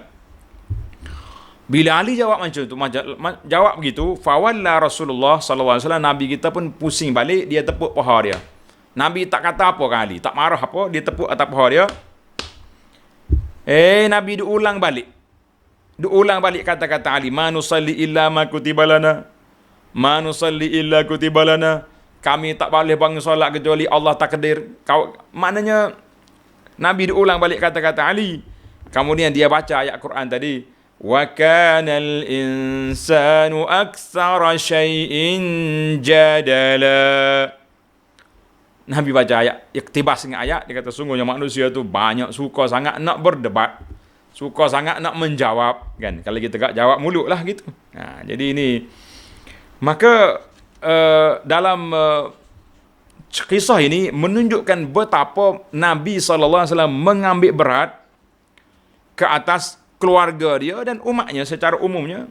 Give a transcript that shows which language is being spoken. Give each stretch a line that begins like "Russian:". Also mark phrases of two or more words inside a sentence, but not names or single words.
Malay: Bila Ali jawab macam tu, jawab begitu,
Arabic: فولى رسول الله صلى الله عليه وسلم,
Malay: Nabi kita pun pusing balik, dia tepuk paha dia. Nabi tak kata apa kan Ali, tak marah apa, dia tepuk atas paha dia. Nabi diulang balik. Diulang balik kata-kata Ali,
Arabic: ما نصلي إلا ما كتب لنا. ما نصلي إلا كتب لنا.
Malay: Kami tak boleh bangun solat kecuali Allah takdir. Maknanya Nabi diulang balik kata-kata Ali. Kemudian dia baca ayat Quran tadi,
Arabic: وكان الإنسان أكثر شيء جدلا.
Malay: Nabi baca ayat, iktibas dengan ayat, dia kata sungguhnya manusia tu banyak suka sangat nak berdebat, suka sangat nak menjawab, kan? Kalau kita tak jawab mulut lah gitu. Jadi ini, maka dalam kisah ini menunjukkan betapa Nabi SAW mengambil berat ke atas keluarga dia dan umatnya secara umumnya.